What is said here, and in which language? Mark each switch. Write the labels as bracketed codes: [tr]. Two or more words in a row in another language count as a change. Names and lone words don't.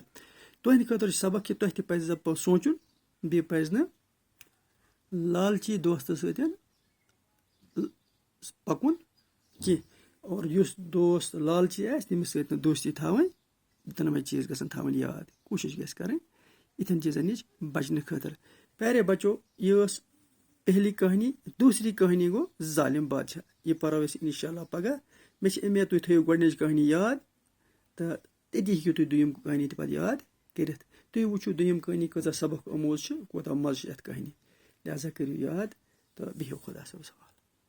[ks] تُہنٛدِ خٲطرٕ چھُ سبق کہِ تۄہہِ تہِ پزِ سونٛچُن، بیٚیہِ پزِ نہٕ لالچی دوستہٕ سۭتۍ پکُن کینٛہہ. اور یُس دوست لالچی آسہِ، تٔمِس سۭتۍ نہٕ دوستی تھاوٕنۍ. دۄنوَے چیٖز گژھن تھاوٕنۍ یاد. کوٗشش گژھِ کرٕنۍ یِتھٮ۪ن چیٖزن نِش بچنہٕ خٲطرٕ. [ur] پیارے بچو، [ks] یہ ٲس پہلی کہانی. دوسری کہانی گوٚو ظالم بادشاہ. یہِ پرو أسۍ انشاء اللہ پگاہ. مےٚ چھِ اُمید تُہۍ تھٲیِو گۄڈنِچ کہانی یاد تہٕ تٔتی ہیٚکِو تُہۍ دوٚیِم کہانی تہِ پتہٕ یاد کٔرِتھ. تُہۍ وٕچھِو دوٚیِم کہانی کۭژاہ سبق آموز چھِ، کوتاہ مزٕ چھُ یتھ کہانی. لہٰذا کٔرِو یاد تہٕ بِہِو خۄدایَس حوالہٕ.